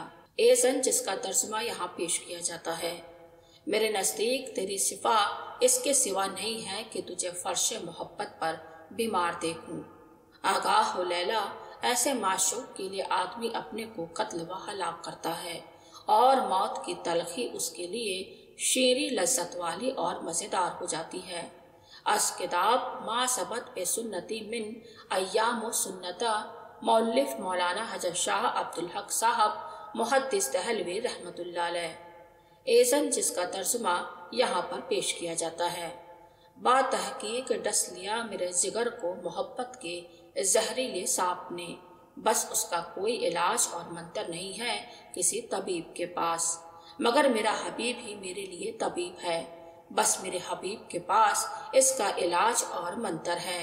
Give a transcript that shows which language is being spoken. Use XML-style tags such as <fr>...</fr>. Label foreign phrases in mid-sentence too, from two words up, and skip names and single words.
<ur>ایزن، جس کا ترجمہ یہاں پیش کیا جاتا ہے، میرے نزدیک تیری شفا اس کے سوا نہیں ہے کہ تجھے فرش محبت پر بیمار دیکھوں۔ آگاہ ہو لیلا، ایسے معشوق کے لیے آدمی اپنے کو قتل و ہلاک کرتا ہے، اور موت کی تلخی اس کے لیے شیریں لذت والی اور مزیدار ہو جاتی ہے۔ از کتاب ما ثبت بے سنتی من ایام و سنتا، مؤلف مولانا حضرت شاہ عبدالحق صاحب محدث دہلوی</ur> <ar>رحمۃ اللہ علیہ۔</ar> <ur>ایزن، جس کا ترجمہ یہاں پر پیش کیا جاتا ہے، با تحقیق ڈس لیا میرے جگر کو محبت کے زہریلے سانپ نے، بس اس کا کوئی علاج اور منتر نہیں ہے کسی طبیب کے پاس، مگر میرا حبیب ہی میرے لیے طبیب ہے، بس میرے حبیب کے پاس اس کا علاج اور منتر ہے۔</ur>